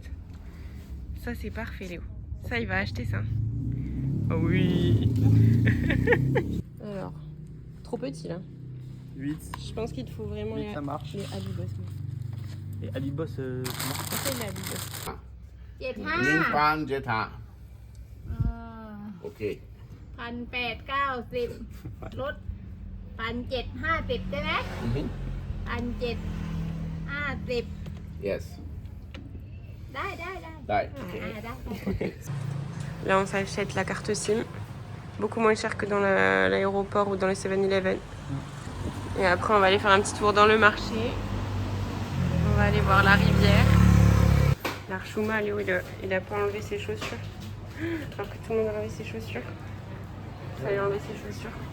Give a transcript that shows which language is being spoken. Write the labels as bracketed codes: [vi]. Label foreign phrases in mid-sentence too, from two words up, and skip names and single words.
[fr] Ça c'est parfait Léo. Ça il va acheter ça. Oh oui. Alors, trop petit là. 8. Je pense qu'il te faut vraiment les, Ça marche. les Alibos. Et Alibos, ça marche pas. C'est les Alibos. [th] 1,700 โอเค 1,890 ลด 1,750 ใช่ไหม 1,750 yes ได้ ได้ ได้ [fr] Là, on s'achète la carte SIM. Beaucoup moins cher que dans l'aéroport ou dans le 7-Eleven. Et après, on va aller faire un petit tour dans le marché. On va aller voir la rivière. L'Archouma, Léo, il a pas enlevé ses chaussures. Alors que tout le monde a enlevé ses chaussures. Ça lui a enlevé ses chaussures.